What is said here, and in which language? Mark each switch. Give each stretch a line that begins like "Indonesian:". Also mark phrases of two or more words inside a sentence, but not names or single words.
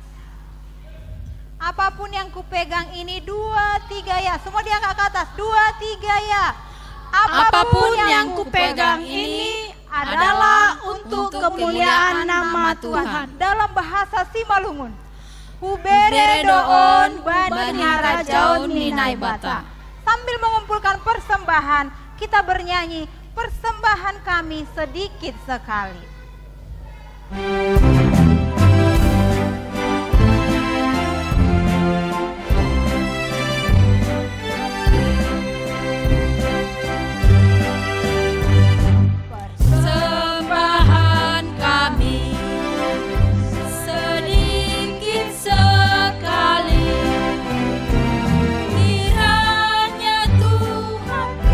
Indonesian: Apapun yang kupegang ini 2, 3 ya. Semua diangkat ke atas, 2, 3 ya. Apapun yang kupegang ini adalah untuk kemuliaan nama Tuhan. Dalam bahasa Simalungun,
Batak Simalungun: Hubere doon banihara jaun ninai bata.
Indonesian: Sambil mengumpulkan persembahan, kita bernyanyi persembahan kami sedikit sekali. Persembahan kami sedikit sekali, kiranya Tuhan